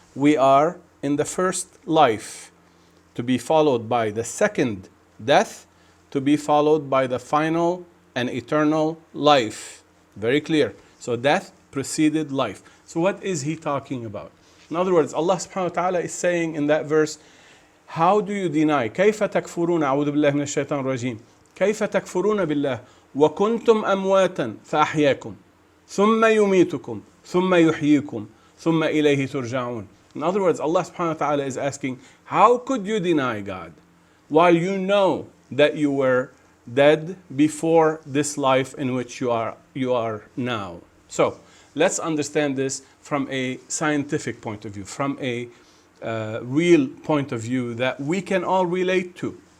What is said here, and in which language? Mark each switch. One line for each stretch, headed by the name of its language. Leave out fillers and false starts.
English: We are in the first life, to be followed by the second death, to be followed by the final and eternal life. Very clear. So death preceded life. So what is he talking about? In other words, Allah subhanahu wa ta'ala is saying in that verse, how do you deny?
Arabic: كيف تكفرون أعوذ بالله من الشيطان الرجيم كيف تكفرون بالله وكنتم أمواتا فأحياكم ثم يميتكم ثم يحييكم ثم إليه ترجعون.
English: In other words, Allah subhanahu wa ta'ala is asking, how could you deny God while you know that you were dead before this life in which you are now? So let's understand this from a scientific point of view, from a real point of view that we can all relate to.